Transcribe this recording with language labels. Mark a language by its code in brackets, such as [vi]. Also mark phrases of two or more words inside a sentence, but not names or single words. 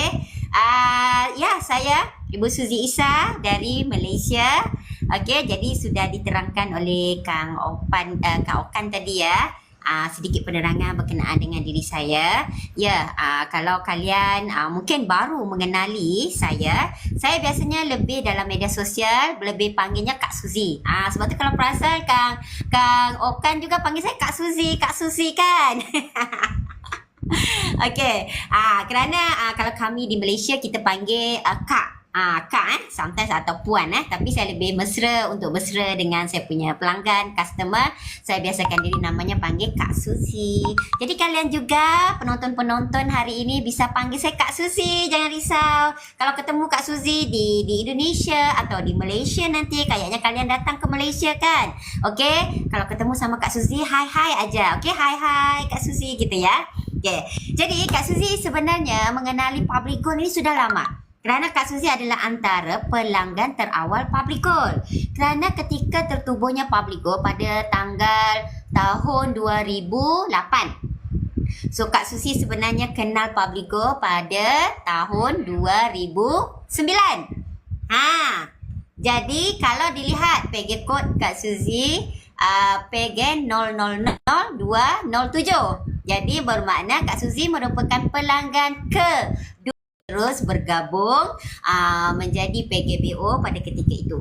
[ms] Ya, saya Ibu Suzy Isa dari Malaysia. Oke, jadi sudah diterangkan oleh Kang Okan tadi ya. Sedikit penerangan berkenaan dengan diri saya. Ya, kalau kalian mungkin baru mengenali saya biasanya lebih dalam media sosial, lebih panggilnya Kak Suzy. Sebab tu kalau perasan Kang Okan juga panggil saya Kak Suzy kan? Okey. Kerana kalau kami di Malaysia kita panggil Kak. Kak sometimes atau puan tapi saya lebih mesra untuk mesra dengan saya punya pelanggan, customer. Saya biasakan diri namanya panggil Kak Susi. Jadi kalian juga penonton-penonton hari ini bisa panggil saya Kak Susi, jangan risau. Kalau ketemu Kak Susi di Indonesia atau di Malaysia nanti, kayaknya kalian datang ke Malaysia kan? Okey, kalau ketemu sama Kak Susi, hai aja. Okey, hai Kak Susi gitu ya. Okay. Jadi Kak Suzy sebenarnya mengenali Public Gold ini sudah lama. Kerana Kak Suzy adalah antara pelanggan terawal Public Gold. Kerana ketika tertubuhnya Public Gold pada tahun 2008. So Kak Suzy sebenarnya kenal Public Gold pada tahun 2009. Jadi kalau dilihat PG kod Kak Suzy PG 0000207. Jadi bermakna Kak Suzy merupakan pelanggan terus bergabung menjadi PGBO pada ketika itu.